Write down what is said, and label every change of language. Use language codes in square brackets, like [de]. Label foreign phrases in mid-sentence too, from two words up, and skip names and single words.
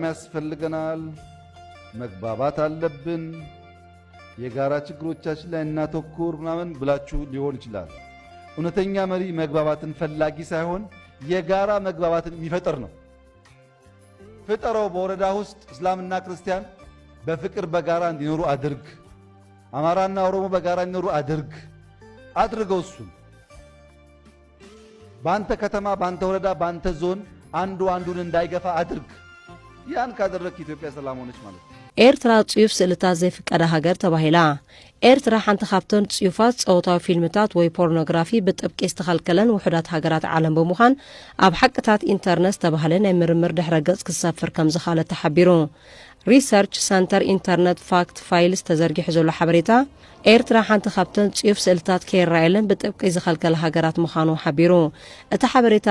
[am] ያስፈልገናል መግባባት አለብን የጋራ ችግሮቻችን ላይ እናተኩር ምናምን ብላችሁ ሊሆን ይችላል እውነተኛ መሪ መግባባትን ፈላጊ ሳይሆን የጋራ መግባባትን የሚፈጥር ነው ፍጠረው በወረዳ ውስጥ እስላምና ክርስቲያን በፍቅር በጋራ እንዲኖሩ አድርግ አማራና ኦሮሞ በጋራ እንዲኖሩ አድርገው እሱን ባንተ ከተማ ባንተ ወረዳ ባንተ ዞን አንዱን እንዳይገፋ አድርግ ያን ካደረክ ኢትዮጵያ ሰላም ሆነች ማለት ነው [ti] ኤርትራ ጽዩፍ ስልታት ዘይፍቀደ ሀገር ተባሂላ ኤርትራ ሓንቲ ካብተን ጽዩፋት ጸውታዊ ፊልምታት ወይ ፖርኖግራፊ ብጥብቂ ዝተኸልከለን ውሕዳት ሃገራት ዓለም ብምዃን ኣብ ሓቅታት ኢንተርነት ተባህለ ናይ ምርምር ድሕረ ገጽ ክሰፍር ከም ዝኻለ ተሓቢሩ ሪሰርች ሰንተር ኢንተርነት ፋክት ፋይልስ ተዘርጊሑ ዘሎ ሓበሬታ ኤርትራ ሓንቲ ካብተን ጽዩፍ ስልታት ከይራኣየለን ብጥብቂ ዝኸልከለ ሃገራት ምዃኑ ሓቢሩ እቲ ሓበሬታ